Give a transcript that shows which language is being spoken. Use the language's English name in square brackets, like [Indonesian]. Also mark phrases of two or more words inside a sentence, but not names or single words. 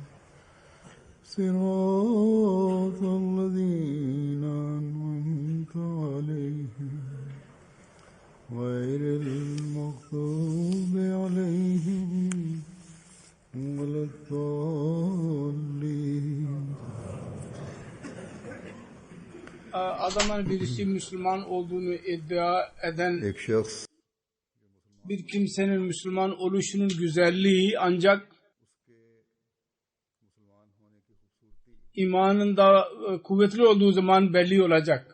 [Arabic] صراط الذين أنعمت عليهم غير المغضوب عليهم ولا الضالين. [Turkish] Adamın birisi Müslüman olduğunu iddia eden bir kimsenin Müslüman oluşunun güzelliği ancak imanında kuvvetli olduğu zaman belli olacak.